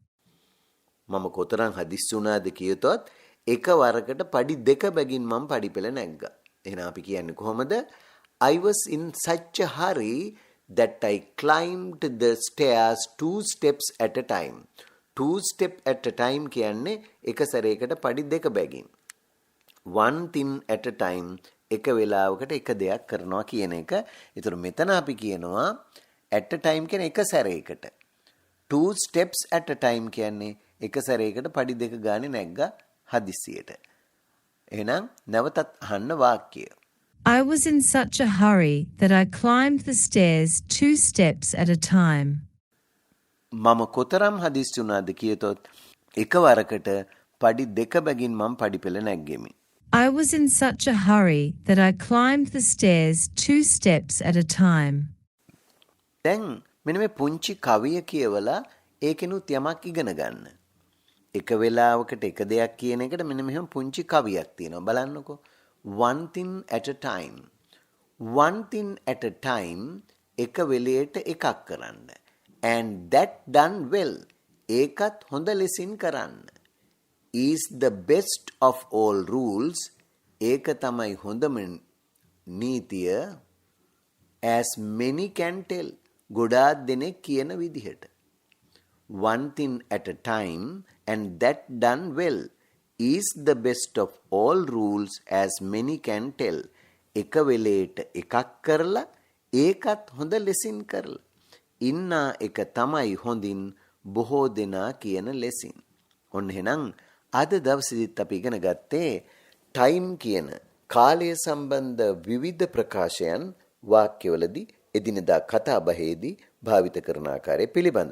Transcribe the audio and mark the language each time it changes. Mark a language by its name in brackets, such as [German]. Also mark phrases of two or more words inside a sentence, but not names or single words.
[Sinhala] මම කොතරම් හදිස්සි වුණාද කියතොත් එකවරකට පඩි දෙක බැගින් මම පඩිපෙළ නැග්ගා. එහෙනම් අපි කියන්නේ කොහොමද? [English] I was in such a hurry that I climbed the stairs 2 steps at a time. 2 step at a time [Sinhala] කියන්නේ එක සැරයකට පඩි දෙක බැගින්. [English] One thing at a time [Sinhala] එක වෙලාවකට එක දෙයක් කරනවා කියන එක. ඒතර මෙතන අපි කියනවා [English] at a time [Sinhala] කියන්නේ එක සැරයකට. [English] 2 steps at a time [Sinhala] කියන්නේ එක සැරයකට පඩි දෙක ගානේ නැග්ගා හදිස්සියට. එහෙනම් නැවතත් අහන්න වාක්‍යය. [English] I was in such a hurry that I climbed the stairs 2 steps at a time. [Sinhala] මම කොතරම් හදිස්සි වුණාද කියතොත් එකවරකට පඩි දෙක බැගින් මම පඩිපෙළ නැග්ගෙමි. [English] I was in such a hurry that I climbed the stairs 2 steps at a time. [Sinhala] දැන් මෙන්න මේ පුංචි කවිය කියවලා ඒකෙනුත් යමක් ඉගෙන ගන්න. එක වෙලාවකට එක දෙයක් කියන එකට මෙන්න මෙහෙම පුංචි කවියක් තියෙනවා. බලන්නකෝ. [English] One thing at a time. One thing at a time [Sinhala] එක වෙලේට එකක් කරන්න. [English] And that done well. [Sinhala] ඒකත් හොඳ ලෙසින් කරන්න. [English] Is the best of all rules. [Sinhala] ඒක තමයි හොඳම නීතිය. [English] As many can tell. [Sinhala] ගොඩාක් දෙනෙක් කියන විදිහට. [English] One thing at a time and that done well is the best of all rules as many can tell. [Sinhala] එක වෙලේට එකක් කරලා ඒකත් හොඳ ලෙසින් කරලා. ඉන්නා එක තමයි හොඳින් බොහෝ දෙනා කියන ලෙසින්. ඔන්න එහෙනම් අද දවසේදීත් අපි ඉගෙන ගත්තේ ටයිම් කියන කාලය සම්බන්ධ විවිධ ප්‍රකාශයන් වාක්‍යවලදී එදිනෙදා කතා බහේදී භාවිත කරන ආකාරය පිළිබඳව.